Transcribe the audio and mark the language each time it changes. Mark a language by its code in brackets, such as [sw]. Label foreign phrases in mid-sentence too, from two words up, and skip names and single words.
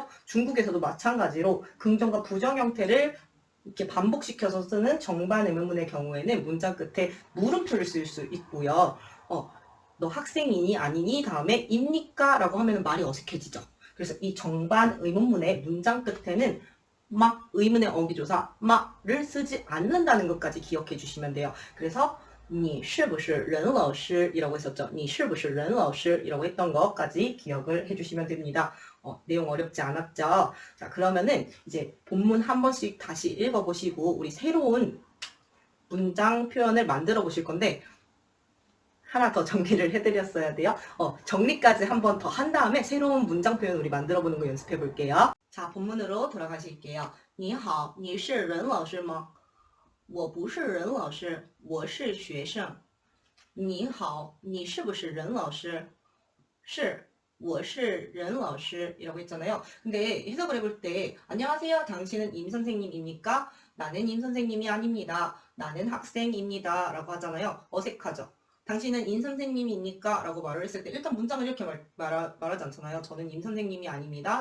[ko] 중국에서도 마찬가지로 긍정과 부정 형태를 이렇게 반복시켜서 쓰는 정반 의문문의 경우에는 문장 끝에 물음표를 쓸 수 있고요. 너 학생이니 아니니? 다음에 입니까? 라고 하면 말이 어색해지죠. 그래서 이 정반 의문문의 문장 끝에는 막 의문의 어기조사 막을 쓰지 않는다는 것까지 기억해 주시면 돼요. 그래서 [zh] 你是不是任老师 [ko] 이라고 했었죠. [zh] 你是不是任老师 [ko] 이라고 했던 것까지 기억을 해주시면 됩니다. 내용 어렵지 않았죠? 자, 그러면은 이제 본문 한 번씩 다시 읽어보시고 우리 새로운 문장 표현을 만들어 보실 건데 하나 더 정리를 해드렸어야 돼요. 정리까지 한 번 더 한 다음에 새로운 문장 표현 우리 만들어 보는 거 연습해 볼게요. 자, 본문으로 돌아가실게요. [zh] 你好,你是任老师吗? 我不是任老师,我是学生。你好,你是不是任老师? 是,我是任老师 [ko] 이라고 했잖아요. 근데 해석을 해볼 때 안녕하세요. 당신은 임 선생님입니까? 나는 임 선생님이 아닙니다. 나는 학생입니다. 라고 하잖아요. 어색하죠? 당신은 임 선생님입니까? 라고 말을 했을 때 일단 문장을 이렇게 말하지 않잖아요. 저는 임 선생님이 아닙니다.